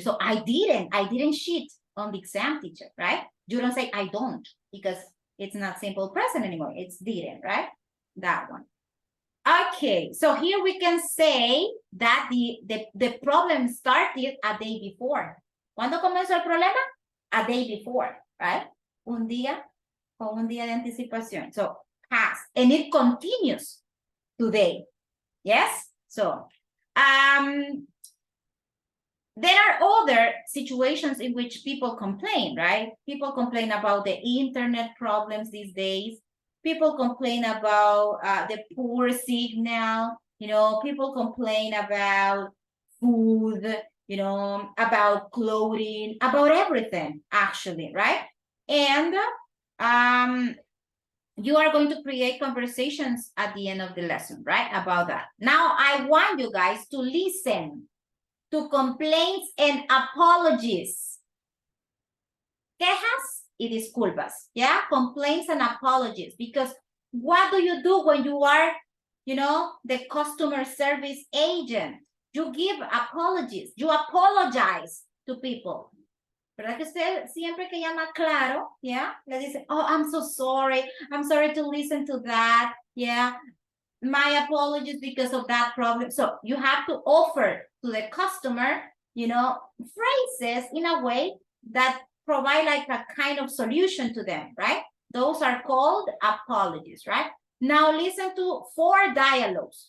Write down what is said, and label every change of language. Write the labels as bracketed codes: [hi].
[en] So I didn't cheat on the exam, teacher, right? You don't say I don't, because it's not simple present anymore. It's didn't, right? That one. Okay, so here we can say that the problem started a day before. [es] ¿Cuándo comenzó el problema? [en] A day before, right? [es] Un día con un día de anticipación. [en] So, past. And it continues today. Yes? So, there are other situations in which people complain, right? People complain about the internet problems these days. People complain about the poor signal, people complain about food, about clothing, about everything, actually, right? And you are going to create conversations at the end of the lesson, right? About that. Now, I want you guys to listen to complaints and apologies. [es] Quejas y disculpas, [en] yeah? Complaints and apologies. Because what do you do when you are, the customer service agent? You give apologies. You apologize to people. [es] ¿Verdad que usted siempre que llama claro, yeah? Le dice, [en] oh, I'm so sorry. I'm sorry to listen to that, yeah? My apologies because of that problem. So you have to offer to the customer, phrases in a way that provide like a kind of solution to them, right? Those are called apologies, right? Now listen to 4 dialogues.